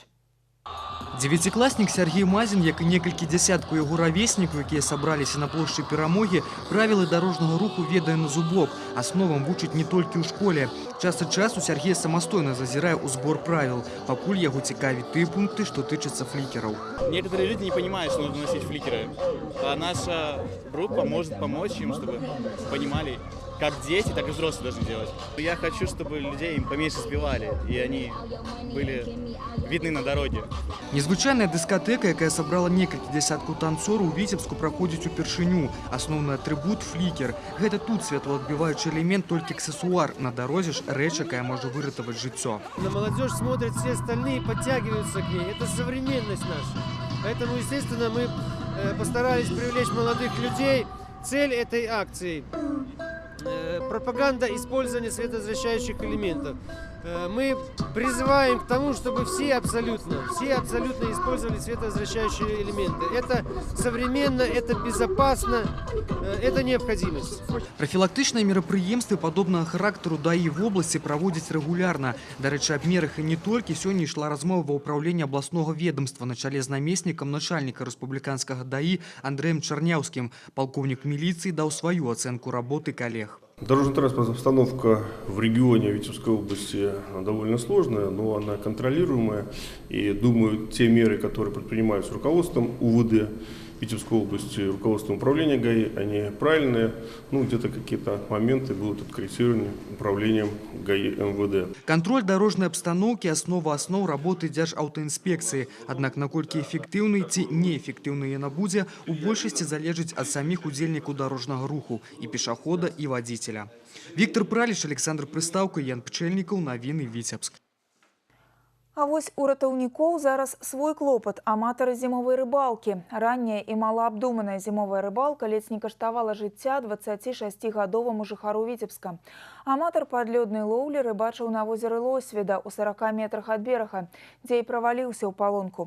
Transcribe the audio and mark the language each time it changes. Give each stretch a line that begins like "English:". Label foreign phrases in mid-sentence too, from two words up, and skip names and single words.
Belarusian: Девятиклассник Сергей Мазин, як і некалькі дзясяткаў яго равеснікаў, якія сабраліся на плошчы Перамогі, правілы дарожнага руху ведае на зубок. Асновам вучыць не толькі ў школе. Час ад часу Сергей самастойна зазірае ў збор правил, пакуль яго цікавіць тыя пункты, што тычацца фликеров.
Russian: Некоторые люди не понимают, что нужно носить фликеры. А наша группа может помочь им, чтобы понимали, как дети, так и взрослые должны делать. Я хочу, чтобы людей поменьше сбивали, и они были видны на дороге.
Belarusian: Незвычайная дыскатэка, якая сабрала некалькі дзясяткаў танцораў, у Віцебску праходзіць упершыню. Асноўны атрыбут – флікер. Гэта тут светлоадбіваючы элемент, толькі аксессуар. На дарозе ж рэч, якая можа выратаваць жыццё.
Russian: На молодежь смотрят все остальные, подтягиваются к ней. Это современность наша. Поэтому, естественно, мы постарались привлечь молодых людей. Цель этой акции – пропаганда использования световозвращающих элементов. Мы призываем к тому, чтобы все абсолютно использовали световозвращающие элементы. Это современно, это безопасно, это необходимость.
Belarusian: Профилактычныя мерапрыемствы падобнага характару ДАІ
Russian: в области
Belarusian: праводзяць рэгулярна. Дарэчы, аб мерах і не толькі. Сёння ішла размова ва ўпраўленні абласнога ведомства на чале з намеснікам начальніка рэспубліканскага ДАІ Андрэем Чарняўскім. Палкоўнік міліцыі даў сваю ацэнку работы калег.
Russian: Дорожно-транспортная обстановка в регионе Витебской области довольно сложная, но она контролируемая. И думаю, те меры, которые предпринимаются руководством УВД Витебской области, руководством управления ГАИ, они правильные. Ну, где-то какие-то моменты будут откорректированы управлением ГАИ МВД. Контроль дорожной обстановки – основа основ работы Державтоинспекции. Однако,
Belarusian: наколькі эффективный ці неэффективный яна будзе, у большасці залежыць ад самих удзельнікаў дорожного руху –
Russian: и пешехода, и водителя.
Belarusian: Виктор Праліч, Александр Прыстаўка, Ян Пчэльнікаў, навіны Витебск. А вось у ратаўнікоў зараз свой клопат. Аматары зімовай рыбалкі. Ранняя і малаабдуманая зімовая рыбалка ледзь не каштавала жыцця 26-гадоваму жыхару Вітебска. Аматар падлёднай лоўлі рыбачыў на возеры Лосведа у 40 метрах ад берага, дзе і праваліўся ў палонку.